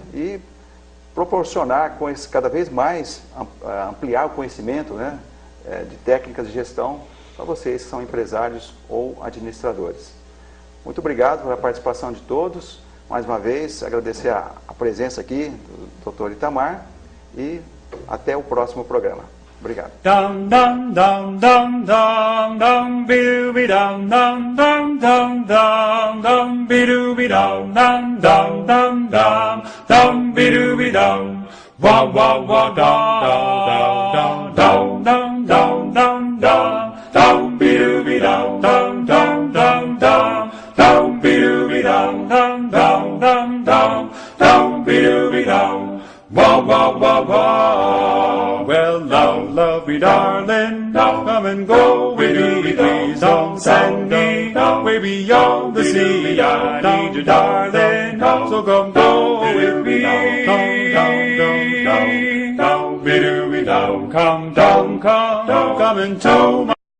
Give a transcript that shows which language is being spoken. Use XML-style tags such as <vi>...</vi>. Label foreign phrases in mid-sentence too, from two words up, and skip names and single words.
<pt>E proporcionar cada vez mais, ampliar o conhecimento, né, de técnicas de gestão para vocês que são empresários ou administradores. Muito obrigado pela participação de todos. Mais uma vez, agradecer a presença aqui do Dr. Itamar e até o próximo programa. Obrigado. Dum dum dum dum dum dum be dum dum dum dum dum dum be dum dum dum dum dum dum be dum wa wa wa dum dum dum dum dum dum dum be dum dum dum dum dum dum be dum dum dum dum dum dum be dum wa wa wa wa.</pt> <en>Well, lovey darling, come and go with me, please don't send me way beyond the sea. I need you, darling, so come go with me. Come down, come into my</en>